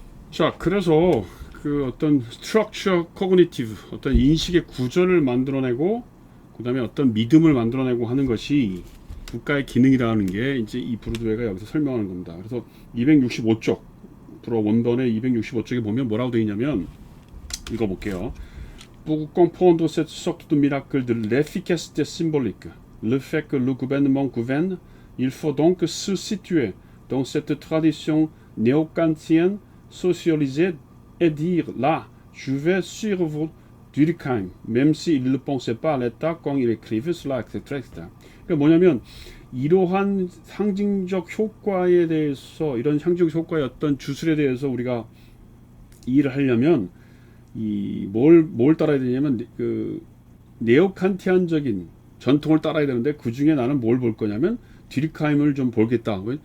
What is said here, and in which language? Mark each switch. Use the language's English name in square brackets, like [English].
[Korean] 자, 그래서 그 어떤 [French] structure cognitive, [Korean] 어떤 인식의 구조를 만들어내고, 그 다음에 어떤 믿음을 만들어내고 하는 것이 국가의 기능이라는 게 이제 이 브루드웨가 여기서 설명하는 겁니다. 그래서 265쪽, 불어 원본의 265쪽에 보면 뭐라고 되어 있냐면, 읽어볼게요. [French] Pour comprendre cette sorte de miracle de l'efficacité symbolique, le fait que le gouvernement gouverne, il faut donc se situer dans cette tradition néo-kantienne socialisée et dire là, je vais suivre Durkheim, même s'il ne pensait pas à l'état quand il écrivait cela, etc. etc. [Korean] 그러니까 뭐냐면 이러한 상징적 효과에 대해서 이런 상징적 효과의 어떤 주술에 대해서 우리가 이해를 하려면 이 뭘 따라야 되냐면 그 네오칸티안적인 전통을 따라야 되는데 그 중에 나는 뭘 볼 거냐면 듀리카임을 좀 보겠다.